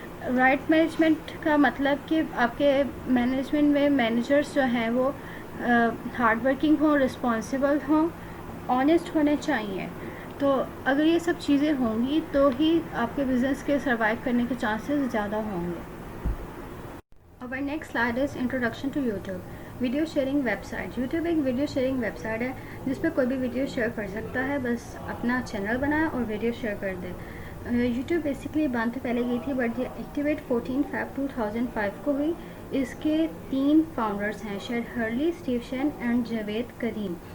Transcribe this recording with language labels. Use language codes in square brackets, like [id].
[hi] Right management का मतलब कि आपके मैनेजमेंट में मैनेजर्स जो हैं वो हार्ड वर्किंग हों, रिस्पॉन्सिबल हों, ऑनेस्ट होने चाहिए. तो अगर ये सब चीज़ें होंगी तो ही आपके बिज़नेस के सर्वाइव करने के चांसेस ज़्यादा होंगे. [en] Our next slide is introduction to YouTube. [hi] Video sharing website. YouTube एक वीडियो शेयरिंग वेबसाइट है जिस पर कोई भी वीडियो शेयर कर सकता है. बस अपना चैनल बनाए और वीडियो शेयर कर दे. यूट्यूब बेसिकली बंद तो पहले गई थी बट ये एक्टिवेट 14 Feb 2005 को हुई. इसके 3 फाउंडर्स हैं, शेर Hurley, Steve Shane and Javed Karim.